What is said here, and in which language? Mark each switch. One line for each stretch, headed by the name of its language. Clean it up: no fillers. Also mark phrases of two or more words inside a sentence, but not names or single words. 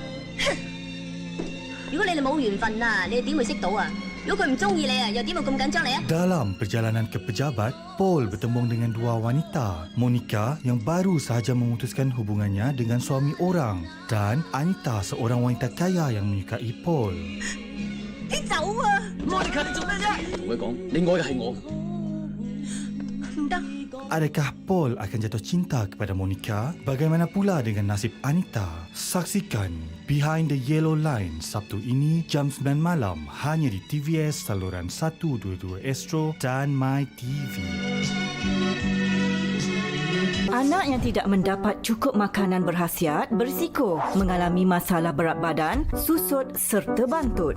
Cantonese: 如果你哋冇緣分啊，你哋點會識到啊？如果佢唔中意你啊，又點會咁緊張你啊？
Malay: Dalam perjalanan ke pejabat, Paul bertemu dengan 2 wanita, Monica yang baru sahaja memutuskan hubungannya dengan suami orang dan Anita, seorang wanita kaya yang menyukai Paul.
Cantonese: 你走啊！Monica， 你做咩啫？同佢講，你愛嘅係我。唔得。
Malay: Adakah Paul akan jatuh cinta kepada Monica? Bagaimana pula dengan nasib Anita? Saksikan Behind the Yellow Line Sabtu ini jam 9 malam hanya di TVS saluran 122 Astro dan My TV. Anak yang tidak mendapat cukup makanan berkhasiat berisiko mengalami masalah berat badan, susut serta bantut.